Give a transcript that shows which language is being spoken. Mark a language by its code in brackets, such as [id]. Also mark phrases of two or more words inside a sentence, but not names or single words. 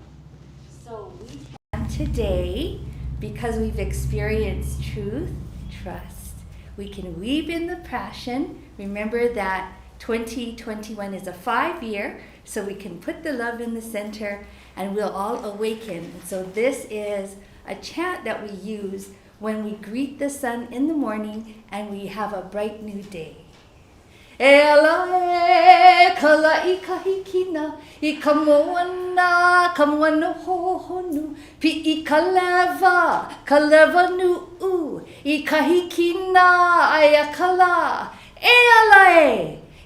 [en] So we can today, because we've experienced truth, trust, we can weave in the passion. Remember that 2021 is a 5-year, so we can put the love in the center and we'll all awaken. So this is a chant that we use when we greet the sun in the morning and we have a bright new day. [haw] E ala e kala I kahikina I kamoana hohonu pi I kaleva nu u I kahikina ai kala e ala